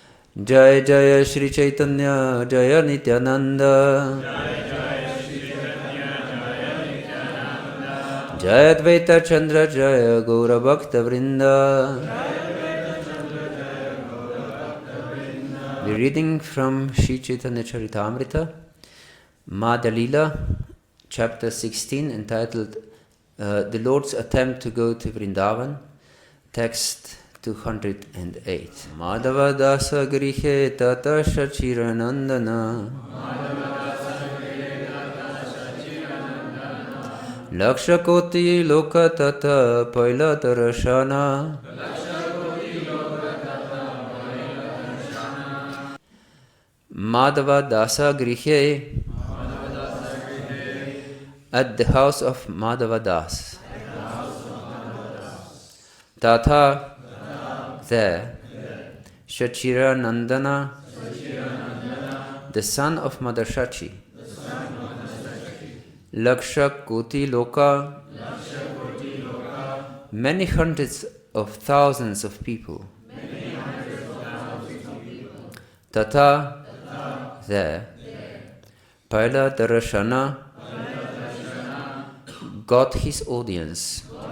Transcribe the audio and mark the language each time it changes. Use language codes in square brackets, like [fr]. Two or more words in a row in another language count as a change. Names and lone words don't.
[bn] জয় জয় শ্রী চৈতন্য, জয় নিত্যানন্দ. জয় অদ্বৈত চন্দ্র, জয় গৌর ভক্ত বৃন্দ. [en] The reading from Śrī Caitanya-caritāmṛta Madhya-līlā, chapter 16, entitled The Lord's Attempt to Go to Vrindavan, text 208. [bn] মাধব দাস গৃহে তথা শচীর নন্দন. লক্ষ-কোটি লোক তথা পাইল দর্শন. মাধব দাস গৃহে, [en] at the house of Mādhava Das. Tata, there, [bn] শচীর নন্দন, [en] the son of Mother Shachi. [bn] লক্ষ-কোটি লোক, [en] many hundreds of thousands of people. Tata, there, [bn] পাইল দর্শন, [en] got his audience.